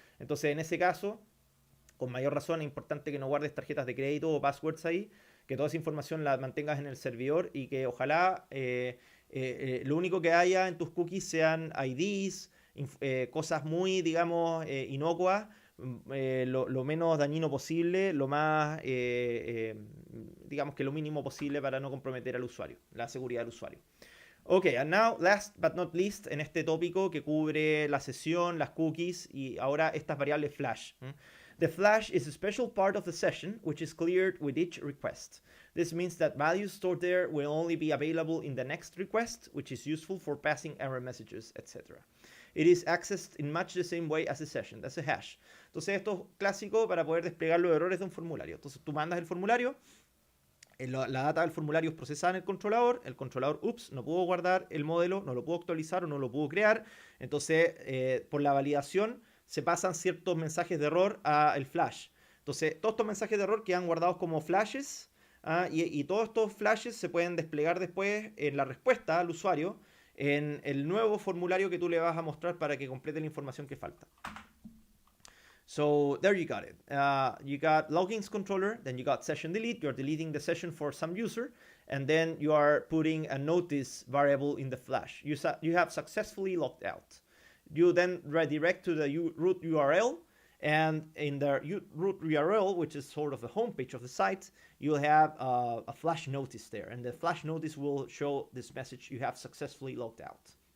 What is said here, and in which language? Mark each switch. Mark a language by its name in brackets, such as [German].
[Spanish] Entonces, en ese caso, con mayor razón es importante que no guardes tarjetas de crédito o passwords ahí, que toda esa información la mantengas en el servidor y que ojalá lo único que haya en tus cookies sean IDs, cosas muy, digamos, inocuas, lo menos dañino posible, lo más, digamos que lo mínimo posible para no comprometer al usuario, la seguridad del usuario. [English] Ok, and now, last but not least, [Spanish] en este tópico que cubre la sesión, las cookies y ahora estas variables flash. [English] The flash is a special part of the session which is cleared with each request. This means that values stored there will only be available in the next request, which is useful for passing error messages, etc. It is accessed in much the same way as a session, that's a hash. [Spanish] Entonces esto es clásico para poder desplegar los errores de un formulario. Entonces tú mandas el formulario, la data del formulario es procesada en el controlador, ups, no pudo guardar el modelo, no lo pudo actualizar o no lo pudo crear, entonces por la validación se pasan ciertos mensajes de error al flash. Entonces todos estos mensajes de error quedan guardados como flashes, y todos estos flashes se pueden desplegar después en la respuesta al usuario en el nuevo formulario que tú le vas a mostrar para que complete la información que falta. [English] So there you got it. You got logins controller, then you got session delete. You're deleting the session for some user, and then you are putting a notice variable in the flash. You have successfully logged out. You then redirect to the root URL, and in the root URL, which is sort of the homepage of the site, you'll have a flash notice there, and the flash notice will show this message: you have successfully logged out.